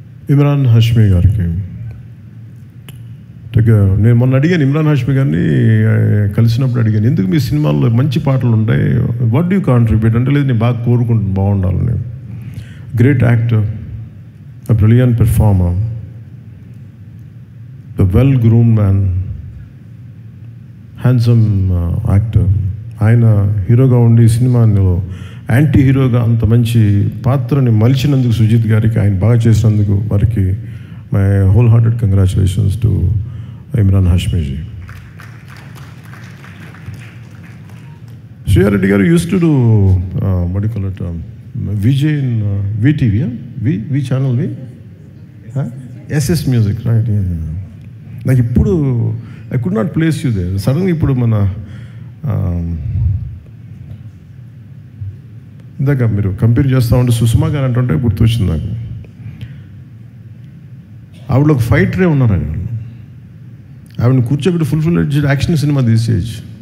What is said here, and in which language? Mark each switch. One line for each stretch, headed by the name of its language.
Telugu: ఇమ్రాన్ హాష్మీ గారికి నేను మొన్న అడిగాను, ఇమ్రాన్ హాష్మీ గారిని కలిసినప్పుడు అడిగాను, ఎందుకు మీ సినిమాల్లో మంచి పాటలు ఉంటాయి,
English: what do you contribute
Telugu: అంటే, లేదు నేను బాగా కోరుకుంటున్నాను బాగుండాలని.
English: Great actor, a brilliant performer, a well-groomed man, handsome actor.
Telugu: ఆయన హీరోగా ఉండి సినిమాలో యాంటీ హీరోగా అంత మంచి పాత్రని మలిచినందుకు సుజిత్ గారికి, ఆయన బాగా చేసినందుకు వారికి
English: my whole hearted congratulations to
Telugu: Imran హాష్మీజీ.
English: శ్రీయారెడ్డి గారు use to do what do you call it, Vijay in VTV, V channel, SS Music, right?
Telugu: నాకు ఇప్పుడు
English: I could not place you there.
Telugu: సడన్గా ఇప్పుడు మన ఇందాక మీరు కంపేర్ చేస్తూ ఉంటే సుష్మా గారు అంటుంటే గుర్తొచ్చింది నాకు. ఆవిడ ఒక ఫైటరే ఉన్నారు. ఆవిడని కూర్చోబెట్టి ఫుల్ యాక్షన్ సినిమా తీసేయచ్చు.